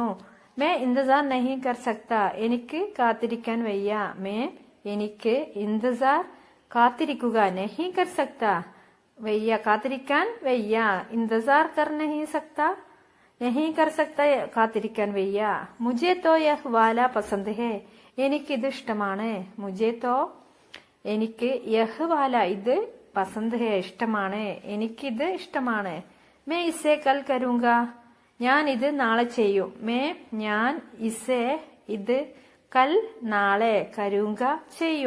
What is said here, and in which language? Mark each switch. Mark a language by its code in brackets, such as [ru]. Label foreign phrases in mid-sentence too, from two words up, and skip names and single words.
[hi] मैं इंतज़ार नहीं कर सकता [ml] എനിക്ക് കാത്തിരിക്കാൻ വയ്യ. [hi] മേ എനിക്ക് ഇന്തസാർ കാത്തിരിക്കുക नहीं कर सकता [ml] വയ്യ കാത്തിരിക്കാൻ വയ്യ. [hi] इंतज़ार कर नहीं सकता नहीं कर सकता [ml] കാത്തിരിക്കാൻ വയ്യ. [hi] മുझे तो यह वाला पसंद है [ml] എനിക്കിത് ഇഷ്ടമാണ്. [hi] മുझे तो എനിക്ക് यह वाला ഇത് पसंद है ഇഷ്ടമാണ്. [ml] എനിക്കിത് ഇഷ്ടമാണ്. [hi] मैं इसे कल करूंगा [ml] ഞാൻ ഇത് നാളെ ചെയ്യും. മേ ഞാൻ ഇസെ ഇത് കൽ നാളെ കരൂങ്ക ചെയ്യും.